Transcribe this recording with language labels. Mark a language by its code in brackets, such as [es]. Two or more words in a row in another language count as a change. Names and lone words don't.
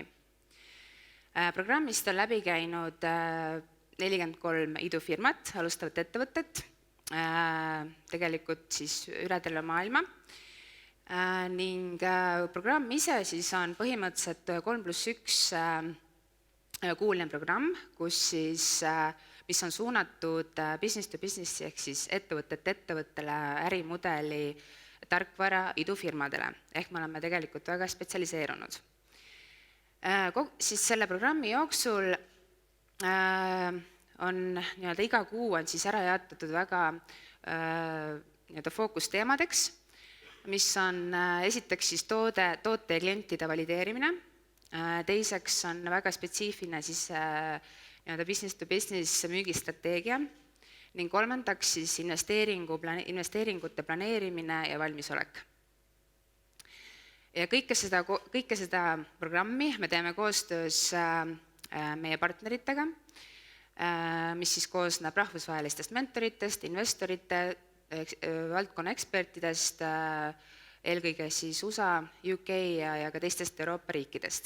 [et] Programmist on läbi käinud 43 idufirmat, alustavat ettevõtet, tegelikult siis üle terve maailma. Ning programm ise siis on põhimõtteliselt 3+1 kuuline programm, kus siis, mis on suunatud [en] business to business [et] ehk siis ettevõttele ärimudeli tarkvara idufirmadele, ehk me oleme tegelikult väga spetsialiseerunud. Siis selle programmi jooksul on nii-öelda iga kuu on siis ära jaotatud väga nii-öelda fookusteemadeks, mis on esiteks siis toote ja klientide valideerimine, teiseks on väga spetsiifiline siis nii-öelda [en] business to business [et] müügistrateegia ning kolmandaks siis investeeringute planeerimine ja valmisolek. Ja kõike seda programmi me teeme koostöös meie partneritega, mis siis koosneb rahvusvahelistest mentoritest, investorite, valdkonna ekspertidest, eelkõige siis USA, UK ja ka teistest Euroopa riikidest.